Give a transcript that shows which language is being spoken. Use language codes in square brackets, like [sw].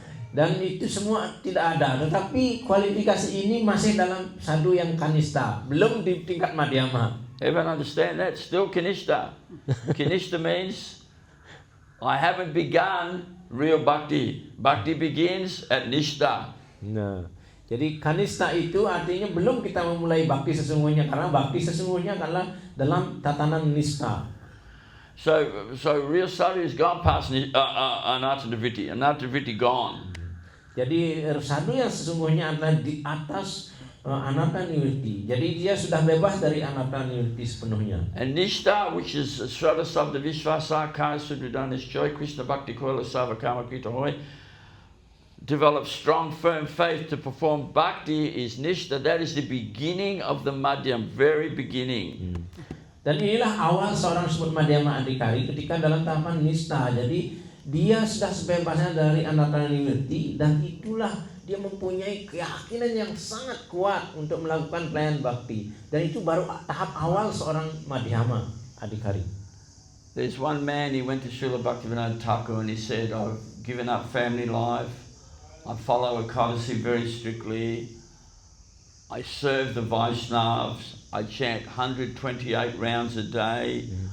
[id] Dan itu semua tidak ada, tetapi kualifikasi ini masih dalam sadhu yang kanista, belum di tingkat madhyama. [en] Everyone understand that? Still Kanishta. Kanishta means I haven't begun real bhakti. Bhakti begins at Nishta. [id] Nah, jadi kanista itu artinya belum kita memulai bakti sesungguhnya, karena bakti sesungguhnya adalah dalam tatanan nista. [en] So real sadhu has gone past Anattanavritti. Anattanavritti gone. [id] Jadi sadhu yang sesungguhnya adalah di atas Anattanavritti. Jadi dia sudah bebas dari Anattanavritti sepenuhnya. [en] And Nishta, which is Shraddha Sabda Vishvasa Kaya Sudridanish Joy Krishna Bhakti Koila Savakama Krita Hoy, develops strong firm faith to perform bhakti is Nishta. That is the beginning of the Madhyam, very beginning. [id] Dan inilah awal seorang disebut madhyama adhikari ketika dalam tahapan nista. Jadi dia sudah sebebasnya dari Anattanavritti, dan itulah dia mempunyai keyakinan yang sangat kuat untuk melakukan pelayanan bakti. Dan itu baru tahap awal seorang madhyama adhikari. [en] There's one man, he went to Srila Bhaktivinoda Thakur and he said, I've given up family life, I follow Ekadasi very strictly, I serve the Vaishnavas, I chant 128 rounds a day.